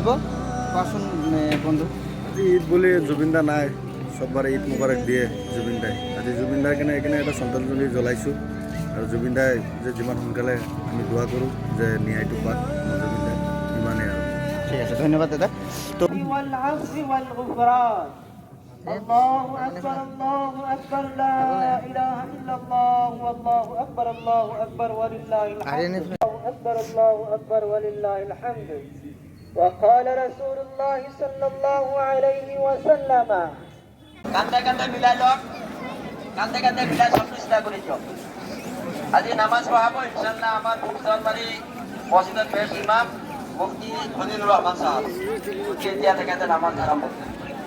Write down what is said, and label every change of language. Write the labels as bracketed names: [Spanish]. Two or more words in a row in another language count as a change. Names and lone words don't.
[Assamese] কোৱাচোন বন্ধু। আজি ঈদ বুলি জুবিন দা নাই, চববাৰে [Arabic] عيد مبارك [Assamese] দিয়ে জুবিন দাই। আজি জুবিন দাৰ কাৰণে এইকাৰণে এটা শ্ৰদ্ধাঞ্জলি জ্বলাইছোঁ, আৰু জুবিন দাই যে যিমান সোনকালে আমি দোৱা কৰোঁ যে ন্যায়টো পাক জুবিন দাই, ইমানেই আৰু। ঠিক আছে, ধন্যবাদ দাদা। তো [Arabic] الله أكبر الله أكبر لا إله إلا الله والله أكبر الله أكبر ولله الحمد الله أكبر الله أكبر ولله الحمد وقال رسول الله صلى الله عليه وسلم [Assamese] কান্দে কান্দে মিলাই লওক, কান্দে কান্দে মিলাই সব চেষ্টা কৰি দিয়ক। আজি নামাজ পঢ়াব ইনশাআল্লাহ আমাৰ মুফতারবাড়ি মসজিদের পেশ ইমাম মুফতি খলিলুর রহমান সাহেব। এতিয়া থেকে নামাজ আৰম্ভ